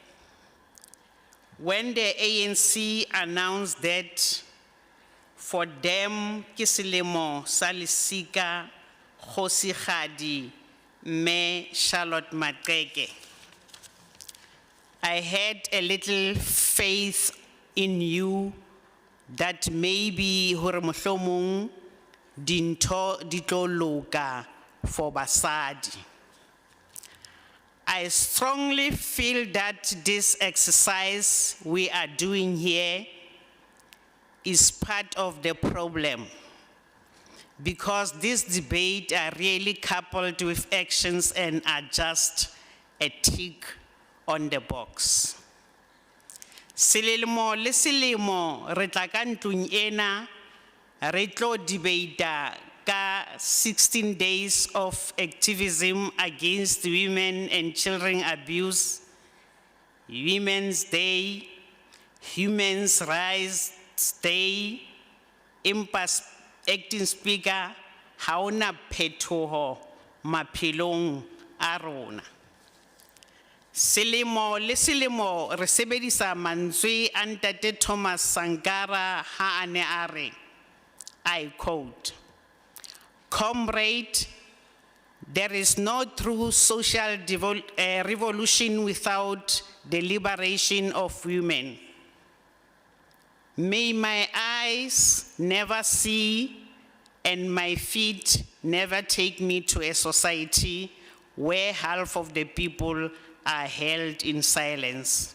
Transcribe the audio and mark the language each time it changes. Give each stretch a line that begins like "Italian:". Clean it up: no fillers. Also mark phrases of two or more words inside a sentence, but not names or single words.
English: when the ANC announced that for them, Kisilemo, Salisika, Khosikgadi, Me Charlotte Mateke, I had a little faith in you that maybe
Southern Sotho: hore mohlomong dintho di tlo loka
English: for basadi. I strongly feel that this exercise we are doing here is part of the problem, because this debate are really coupled with actions and are just a tick on the box.
Southern Sotho: Selemo le selemo re tla ka ntlong ena re tlo debate ka
English: 16 days of activism against women and children abuse,
Southern Sotho: Women's Day, Human Rights Day, impas
English: Acting Speaker,
Southern Sotho: ha ona phetoho maphelong a rona. Selemo le selemo re sebedisa mantswe a Ntate Thomas Sankara ha a ne a re,
English: I quote, "Comrade, there is no true social revolution without the liberation of women. May my eyes never see and my feet never take me to a society where half of the people are held in silence.